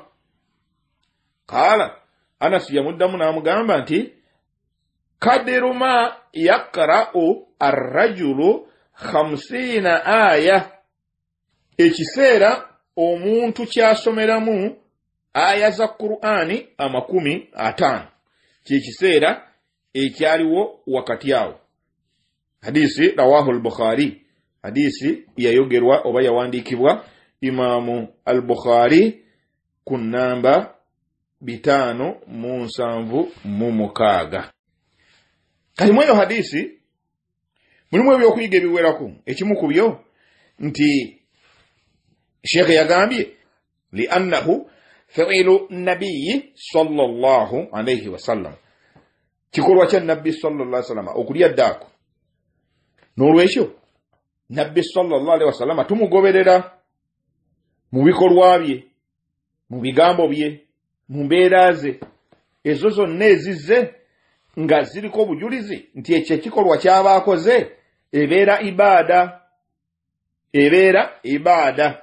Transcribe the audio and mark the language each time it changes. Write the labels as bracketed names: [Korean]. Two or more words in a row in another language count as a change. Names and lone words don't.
[Ganda] Kaala Anas yamuddamu n'amugamba nti [Arabic] قدر ما يقرأ الرجل 50 آية, [Ganda] ekiseera omuntu kyasomeramu aya za Qur'ani 50 kyekiseera ekyaliwo wakati awo. Hadisi [Arabic] رواه البخاري, [Ganda] hadisi yayogerwa oba yawandiikibwa Imamu al-Bukhari ku namba 576. Kali mweyo hadisi mulimu ebyokuyiga ebiwerako. Ekimu ku byo nti Sheikh yagambye [Arabic] لأنه فعل النبي صلى الله عليه وسلم, [Ganda] kikolwa kya nabbi [Arabic] صلى الله عليه وسلم [Ganda] okulya ddaaku. N'olwekyo nabbi [Arabic] صلى الله عليه وسلم [Ganda] tumugoberera mu bikolwa bye, mu bigambo bye, mu mbeera ze, ezo zonna ezizze nga ziriko obujulizi nti ekyo ekikolwa ky'abaakoze ebeera ibaada.